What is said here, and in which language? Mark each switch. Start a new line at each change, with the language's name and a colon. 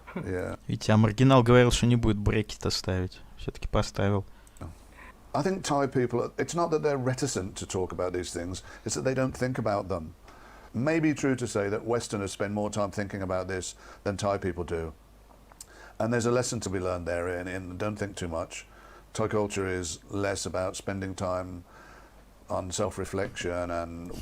English: Yeah.
Russian: Ведь маргинал говорил, что не будет брекета ставить. Все-таки поставил.
English: I think Thai people, it's not that they're reticent to talk about these things, it's that they don't think about them. Maybe true to say that Westerners spend more time thinking about this than Thai people do. And there's a lesson to be learned there in don't think too much. Thai culture is less about spending time on self-reflection and